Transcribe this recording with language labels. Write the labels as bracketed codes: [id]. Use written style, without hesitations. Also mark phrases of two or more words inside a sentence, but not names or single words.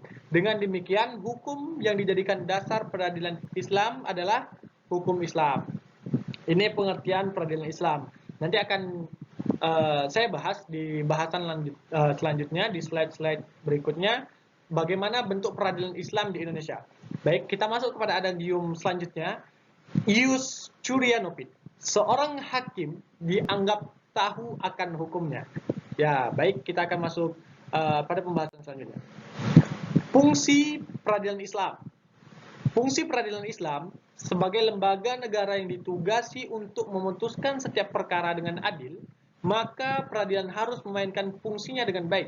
[id] Dengan demikian, hukum yang dijadikan dasar peradilan Islam adalah hukum Islam. Ini pengertian peradilan Islam. Nanti akan saya bahas di bahasan selanjutnya, di slide-slide berikutnya, bagaimana bentuk peradilan Islam di Indonesia. Baik, kita masuk kepada adagium selanjutnya, [la] ius curia nobis. [id] Seorang hakim dianggap tahu akan hukumnya. Ya, baik, kita akan masuk pada pembahasan selanjutnya. Fungsi peradilan Islam. Fungsi peradilan Islam sebagai lembaga negara yang ditugasi untuk memutuskan setiap perkara dengan adil, maka peradilan harus memainkan fungsinya dengan baik.